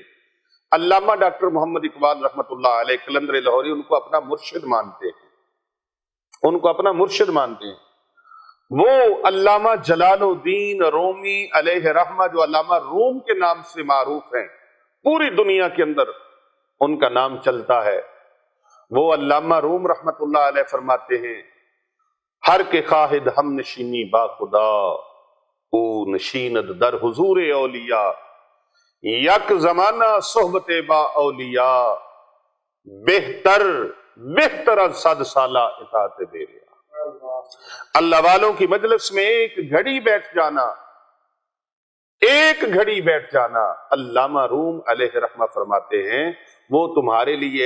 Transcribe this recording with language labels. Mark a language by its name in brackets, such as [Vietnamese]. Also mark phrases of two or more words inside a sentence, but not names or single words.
[Urdu] علامہ ڈاکٹر محمد اقبال [Arabic] رحمت اللہ علیہ [Urdu] قلندر لاہوری ان کو اپنا مرشد مانتے ہیں، ان کو اپنا مرشد مانتے ہیں۔ وہ علامہ جلال الدین رومی [Arabic] علیہ رحمہ، [Urdu] جو علامہ روم کے نام سے معروف ہیں، پوری دنیا کے اندر ان کا نام چلتا ہے، وہ علامہ روم [Arabic] رحمت اللہ علیہ [Urdu] فرماتے ہیں [Persian] ہر کے خواہد ہم نشینی با خدا، او نشیند در حضور اولیاء، یک زمانہ صحبت با اولیاء، بہتر از 100 سالہ اطاعت بیریا۔ [Urdu] اللہ والوں کی مجلس میں ایک گھڑی بیٹھ جانا، علامہ روم [Arabic] علیہ رحمہ [Urdu] فرماتے ہیں وہ تمہارے لیے